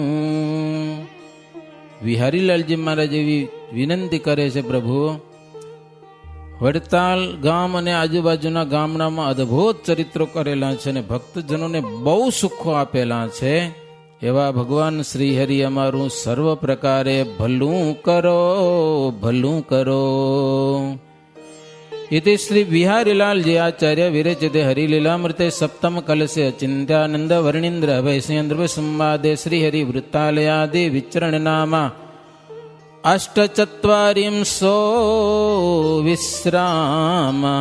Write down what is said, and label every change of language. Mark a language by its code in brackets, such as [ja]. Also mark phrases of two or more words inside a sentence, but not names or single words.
[gu] વિહારીલાલજી મહારાજ એવી વિનંતી કરે છે, પ્રભુ વડતાલ ગામ અને આજુબાજુના ગામડામાં અદ્ભુત ચરિત્રો કરેલા છે અને ભક્તજનોને બહુ સુખો આપેલા છે. એવા ભગવાન શ્રી હરિ અમારું સર્વ પ્રકારે ભલું કરો, ભલું કરો. [sa] इति श्री बिहारीलालजी आचार्य विरचिते हरिलीलामृते सप्तम कलशे चिंत्यानंद वर्णींद्र अभयसेन्द्र संवादे श्रीहरि वृत्तालयादि विचरण नामा अष्टचत्वारिंशो विश्रामः.